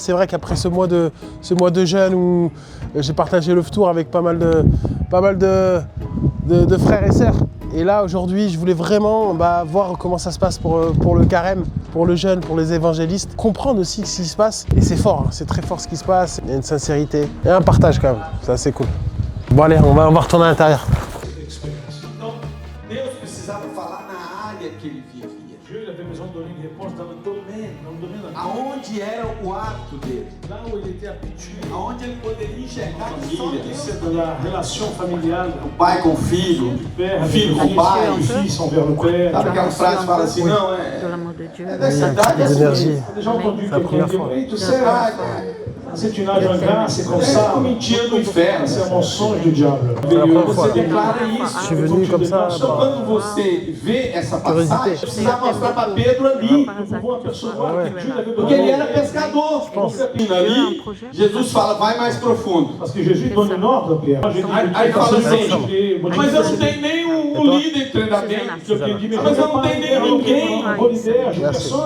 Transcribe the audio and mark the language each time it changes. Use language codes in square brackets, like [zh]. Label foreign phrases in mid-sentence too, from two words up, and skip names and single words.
[fr] C'est vrai qu'après ce mois de jeûne où j'ai partagé le tour avec pas mal de frères et sœurs. Et là aujourd'hui, je voulais vraiment voir comment ça se passe pour le carême, pour le jeûne, pour les évangélistes, comprendre aussi ce qui se passe. Et c'est fort, hein, c'est très fort ce qui se passe. Il y a une sincérité et un partage quand même. Ça c'est cool. Bon allez, on va retourner à l'intérieur. [pt] Então, Deus precisava falar na área que ele vivia. [fr] Dieu il avait besoin de donner une réponse dans le domaine [pt] Aonde era o hábito dele. [fr] là où il était habitué. [pt] Aonde ele poderia enxergar só Família, Deus. [fr] c'est de la relation familiale. [pt] O pai com o filho, [fr] Père, [pt] o filho com o [fr] le [pt] pai. [fr] fils envers le père. [pt] Sabe aquela frase que fala assim, não, é da cidade assim. [fr] L'énergie. J'ai déjà entendu C'est la quelqu'un première dire, fois. oui, tu sais, c'est une âge ingrat, c'est comme ça. [pt] É mentira do inferno. [fr] C'est un mensonge du diable. C'est la première fois. [pt] Você declara isso. [fr] Je suis venu comme ça. [pt] Só quando você vê essa passagem, precisa mostrar para Pedro ali. [fr] Pour apercevoir Ouais. que Dieu avait [pt] Porque ele [fr] besoin. [pt] era pescador. Ali, Jesus fala, vai mais profundo. [fr] Parce que Jésus donne une ordre à Pierre. [pt] Aí fala assim, Mas mas eu não tenho nem um líder de treinamento. que eu aprendi, Mas eu não tenho nem ninguém. Uma boa ideia, [fr] j'ai personne.